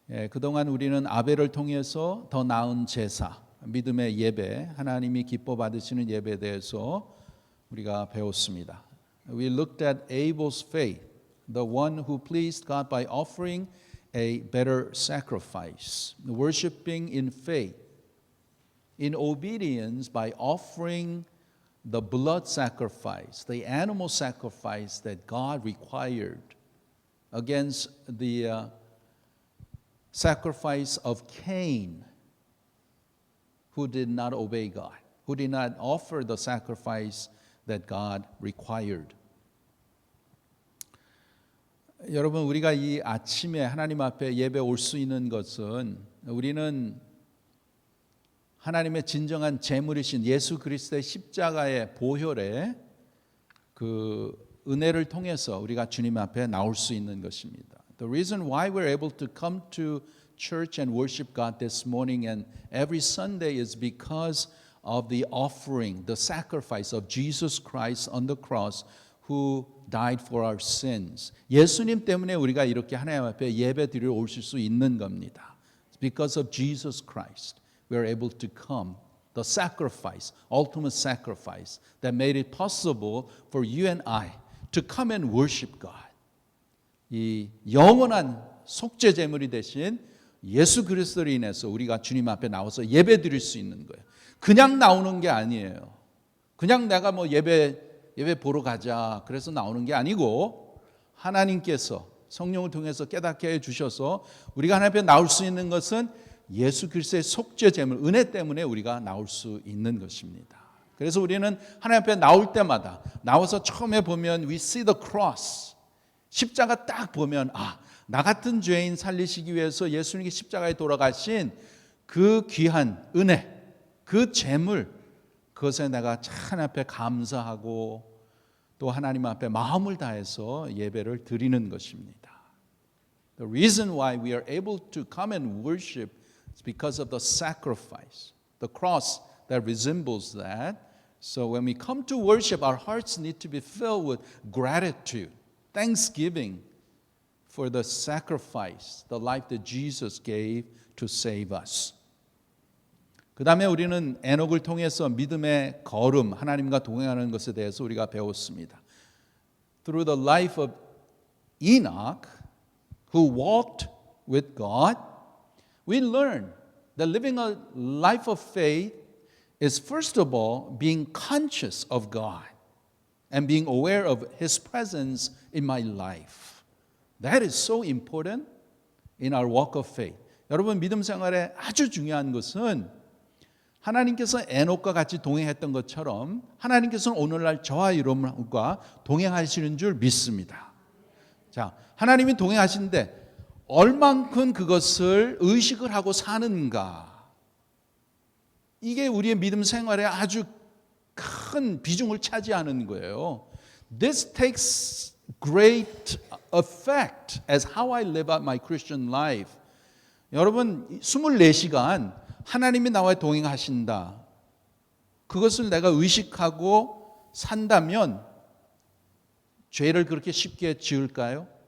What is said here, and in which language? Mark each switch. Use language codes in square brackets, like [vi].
[ko] 그동안 우리는 아벨을 통해서 더 나은 제사, 믿음의 예배, 하나님이 기뻐 받으시는 예배에 대해서 우리가 배웠습니다. [en] We looked at Abel's faith, the one who pleased God by offering a better sacrifice, worshiping in faith, in obedience by offering the blood sacrifice, the animal sacrifice that God required against the sacrifice of Cain, who did not obey God, who did not offer the sacrifice that God required. [ko] 여러분, 우리가 이 아침에 하나님 앞에 예배 올 수 있는 것은 우리는 하나님의 진정한 제물이신 예수 그리스도의 십자가의 보혈의 그 은혜를 통해서 우리가 주님 앞에 나올 수 있는 것입니다. [en] The reason why we're able to come to church and worship God this morning and every Sunday is because of the offering, the sacrifice of Jesus Christ on the cross who died for our sins. [ko] 예수님 때문에 우리가 이렇게 하나님 앞에 예배드리러 오실 수 있는 겁니다. [en] It's because of Jesus Christ. We are able to come, the sacrifice, ultimate sacrifice that made it possible for you and I to come and worship God. [ko] 이 영원한 속죄 제물이 되신 예수 그리스도로 인해서 우리가 주님 앞에 나와서 예배 드릴 수 있는 거예요. 그냥 나오는 게 아니에요. 그냥 내가 뭐 예배 보러 가자 그래서 나오는 게 아니고 하나님께서 성령을 통해서 깨닫게 해 주셔서 우리가 하나님 앞에 나올 수 있는 것은 예수 그리스도의 속죄 제물 은혜 때문에 우리가 나올 수 있는 것입니다. 그래서 우리는 하나님 앞에 나올 때마다 나와서 처음에 보면 [en] we see the cross. [ko] 십자가 딱 보면 나 같은 죄인 살리시기 위해서 예수님이 십자가에 돌아가신 그 귀한 은혜, 그 제물, 그것에 내가 하나님 앞에 감사하고 또 하나님 앞에 마음을 다해서 예배를 드리는 것입니다. [en] The reason why we are able to come and worship is because of the sacrifice, the cross that resembles that. So when we come to worship, our hearts need to be filled with gratitude, thanksgiving for the sacrifice, the life that Jesus gave to save us. [ko] 그 다음에 우리는 에녹을 통해서 믿음의 걸음, 하나님과 동행하는 것에 대해서 우리가 배웠습니다. [en] Through the life of Enoch, who walked with God, we learn that living a life of faith is first of all being conscious of God and being aware of His presence in my life. That is so important in our walk of faith. [ko] 여러분 믿음 생활에 아주 중요한 것은 하나님께서 에녹과 같이 동행했던 것처럼 하나님께서는 오늘날 저와 여러분과 동행하시는 줄 믿습니다. 자, 하나님이 동행하시는데 얼만큼 그것을 의식을 하고 사는가? 이게 우리의 믿음 생활에 아주 큰 비중을 차지하는 거예요. [en] This takes great effect as how I live out my Christian life. [ko] 여러분 24시간 하나님이 나와 동행하신다. 그것을 내가 의식하고 산다면 죄를 그렇게 쉽게 지을까요?